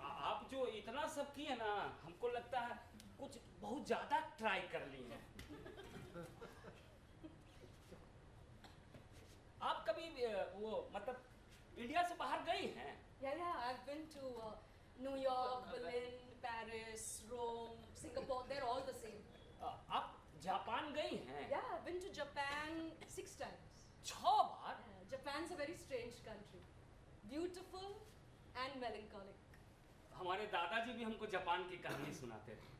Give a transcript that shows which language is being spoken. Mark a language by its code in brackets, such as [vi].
[hi] आप जो इतना सब किए ना, हमको लगता है कुछ बहुत ज्यादा ट्राई कर ली है। आप कभी वो मतलब इंडिया से बाहर गई हैं? [en] Yeah. I've been to New York, Berlin, Paris, Rome, Singapore. They're all the same. [hi] आप जापान गई हैं? [en] Yeah, I've been to Japan 6 times. [hi] 6 bar? [en] Japan's a very strange country. Beautiful and melancholic. [hi] हमारे दादाजी भी हमको जापान की कहानी सुनाते थे।